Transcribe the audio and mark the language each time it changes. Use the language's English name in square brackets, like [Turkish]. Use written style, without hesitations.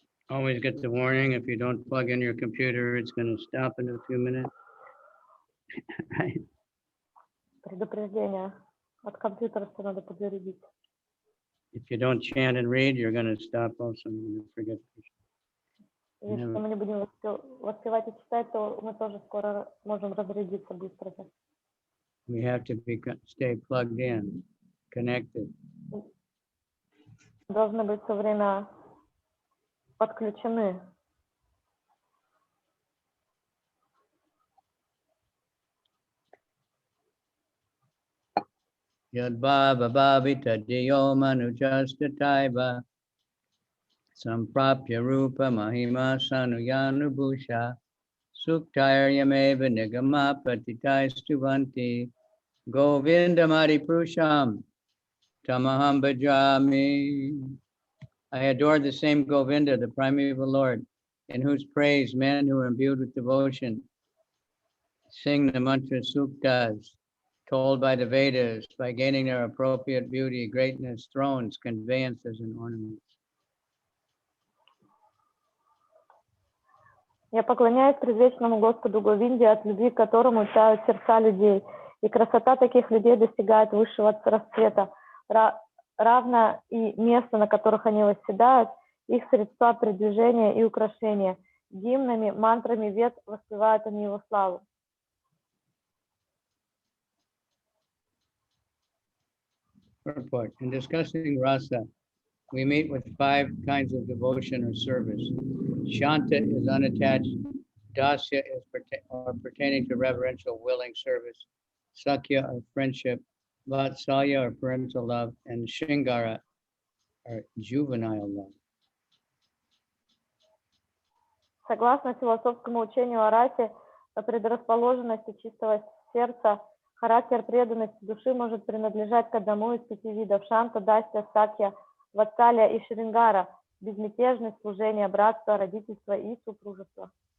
[English] Always get the warning, if you don't plug in your computer, it's going to stop in a few minutes. [Russian] Предупреждение. От компьютера все надо подзарядить. [English] If you don't chant and read, you're going to stop also. You're going to forget. [Russian] Если мы не будем воспевать и читать, то мы тоже скоро можем разрядиться быстро. [English] We have to stay plugged in, connected. [Russian] Должны быть все время подключены. [Sanskrit] Yad bhava bhavita diyo manujastataiva samprapya rupa mahima sanuyanubhusha suktayaryameva nigama patitaistuvanti govindamadi prusham tamaham bhajami. [English] I adore the same Govinda, the primeval Lord, in whose praise men who are imbued with devotion sing the mantra suktas told by the Vedas, by gaining their appropriate beauty, greatness, thrones, conveyances, and ornaments. [Russian] Я поклоняюсь предвечному Господу Говинде, от любви к которому тают сердца людей. И красота таких людей достигает высшего расцвета, равно и место, на которых они восседают, их средства передвижения и украшения. Гимнами, мантрами вед воспевают они его славу. [English] Purport. In discussing rasa, we meet with 5 kinds of devotion or service. Shanta is unattached, dasya is pertaining to reverential, willing service, sakya or friendship, vatsalya or parental love, and shringara or juvenile love. [Russian] Согласно философскому учению о расе, предрасположенности чистого сердца, характер преданности души может принадлежать к одному из 5 видов: шанта, дастя, сакья, ватсалия и шрингара, безмятежность, служение, братство, родительство и супружество.